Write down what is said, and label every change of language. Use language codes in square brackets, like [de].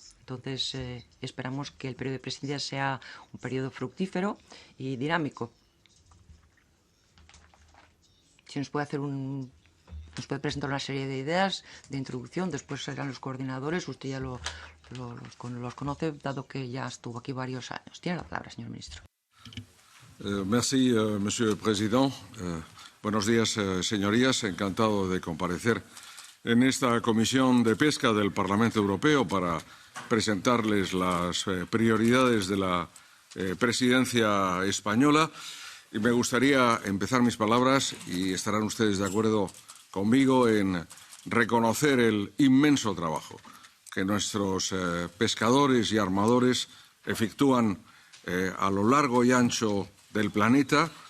[es] Entonces, esperamos que el periodo de presidencia sea un periodo fructífero y dinámico. Si nos puede presentar una serie de ideas de introducción, después serán los coordinadores. Usted ya los conoce, dado que ya estuvo aquí varios años. Tiene la palabra, señor ministro. [fr] Merci, Monsieur le Président. [es] Buenos días, señorías. Encantado de comparecer en esta Comisión de Pesca del Parlamento Europeo para presentarles las prioridades de la presidencia española. Y me gustaría empezar mis palabras, y estarán ustedes de acuerdo conmigo, en reconocer el inmenso trabajo que nuestros pescadores y armadores efectúan a lo largo y ancho del planeta,